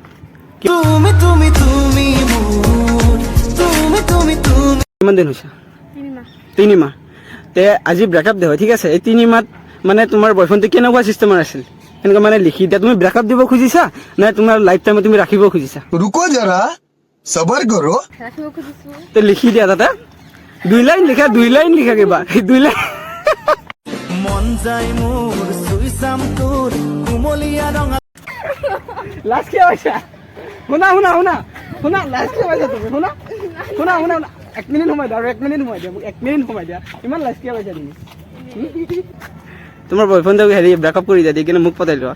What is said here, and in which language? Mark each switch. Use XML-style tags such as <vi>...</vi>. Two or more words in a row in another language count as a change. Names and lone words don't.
<as>তুমি তুমি তুমি মোৰ তুমি তুমি তুমি কিমান দিন হৈছে 3 মাহ। 3 মাহ তে আজি ব্ৰেকআপ দে হয় ঠিক আছে এই 3 মাহত মানে তোমাৰ বয়ফ্ৰেণ্ডটো কেনেকুৱা চিষ্টেমৰ আছিল এনেকুৱা মানে লিখি দিয়া তুমি ব্ৰেকআপ দিব খুজিছা নে তোমাৰ লাইফ টাইমত তুমি ৰাখিব খুজিছা</as> <hi>रुको जरा सबर करो</hi> <as>ৰাখিব খুজিছো। তে লিখি দিয়া তাতে 2 লাইন লিখা কিবা 2 লাইন মন যায় মোৰ চুই চাম তোৰ কুমলীয়া ৰঙা লাষ্ট কি পাইছা শুনা লাষ্ট কি পাইছা তুমি শুনা 1 মিনিট সময় দিয়া আৰু 1 মিনিট সময় দিয়া মোক 1 মিনিট সময় দিয়া ইমান লাষ্ট কি পাইছা তুমি তোমাৰ বয়ফ্ৰেণ্ডক হেৰি ব্ৰেকআপ কৰি দিয়া দি কিনে মোক পতাই লোৱা</as>